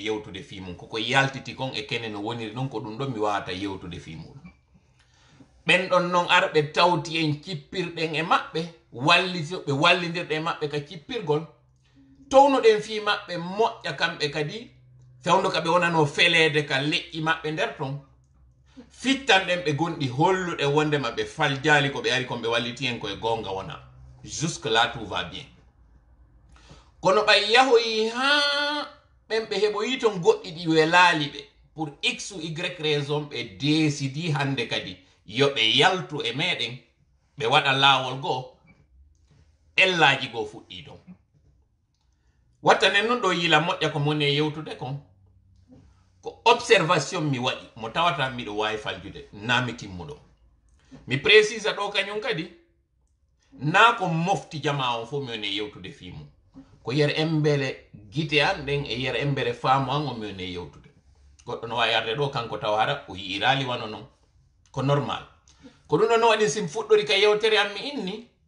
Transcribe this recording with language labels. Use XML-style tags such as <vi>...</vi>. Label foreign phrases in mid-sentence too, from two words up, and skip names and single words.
<ff>yewtude fi mum koko yaltiti kon e kene no woniri ɗon ko ɗum ɗon mi wawata yewtude fi muɗum ɓen ɗon noon arɓe tawti en cippirɗen e maɓɓe ɓe wallidirɗe e maɓɓe ka cippirgol townoɗen fi maɓɓe moƴƴa kamɓe kadi fewndo ka ɓe wonano feleede ka leƴƴi maɓɓe nder ton fittanɗen ɓe gonɗi holluɗe wondema ɓe faljaali ko ɓe ari kon ɓe walliti en koye gonga wona</ff> <fr>jusque là tout va bien</fr> <ff>kono ɓay yahoyi ha ɓen ɓe heɓoyi ton goɗɗi ɗi welaali ɓe</ff> <fr>pour x ou y raison</fr> <ff>ɓe décidi hande kadi yo ɓe yaltu e meɗen ɓe waɗa laawol goo ellaji goo fuɗɗi ton watta nen noon ɗo yila moƴƴa ko moni e yewtude kon ko observation mi waɗi mo tawata miɗo wawi faljude na mi timmuɗo mi précisa ɗo kañum kadi na ko mofti jama on fof mi woni e yewtude fimu ko yer embere gite an ɗen e yer embere faamu an o mi woni e yewtude goɗɗo no wawi arde ɗo kanko taw hara o yi'irali wano noon ko normal ko ɗum ɗon no waɗi sim fuɗɗori ka yewtere am mi inni</ff>